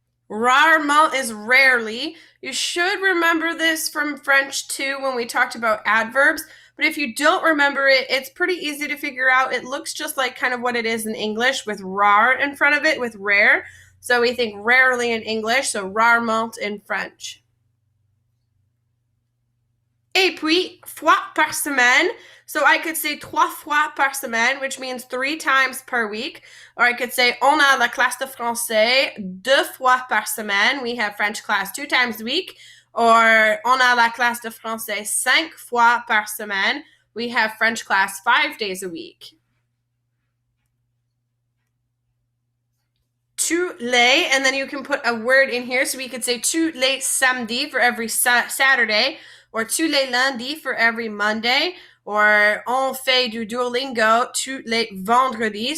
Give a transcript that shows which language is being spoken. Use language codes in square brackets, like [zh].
[en] Rarement is rarely. You should remember this from French too when we talked about adverbs, but if you don't remember it, it's pretty easy to figure out. It looks just like kind of what it is in English with rar in front of it with rare. So we think rarely in English, so rarement in French. [fr] Et puis, fois par semaine. [en] So I could say [fr] 3 fois par semaine, [en] which means 3 times per week. Or I could say, [fr] on a la classe de français 2 fois par semaine. [en] We have French class 2 times a week. [fr] Or on a la classe de français 5 fois par semaine. [en] We have French class 5 days a week. Tous les, and then you can put a word in here. So we could say [fr] tous les samedis [en] for every Saturday, or [fr] tous les lundis [en] for every Monday, or [fr] on fait du Duolingo tous les vendredis.